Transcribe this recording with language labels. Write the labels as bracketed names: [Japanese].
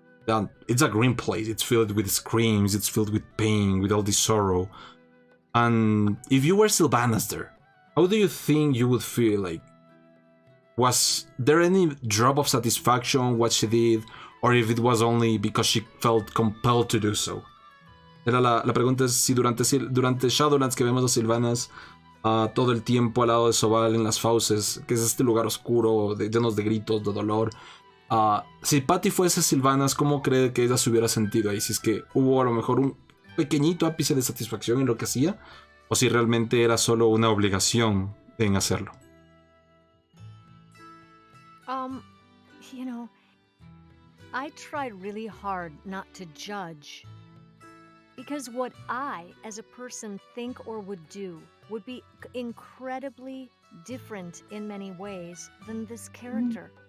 [English] And it's a grim place. It's filled with screams. It's filled with pain, with all this sorrow. And if you were Sylvanas there, how do you think you would feel? Like, was there any drop of satisfaction what she did, or if it was only because she felt compelled to do so? [Spanish] La pregunta es si durante Shadowlands que vemos a Sylvanas todo el tiempo al lado de Sobal en las fauces, que es este lugar oscuro, llenos de gritos, de dolor. Si Patty fuese Sylvanas, ¿cómo cree que ella se hubiera sentido ahí? Si es que hubo a lo mejor un pequeñito ápice de satisfacción en lo que hacía, o si realmente era solo una obligación en hacerlo. [English] You know, I tried really hard not to judge, because what I, as a person, think or would do would be incredibly different in many ways than this character.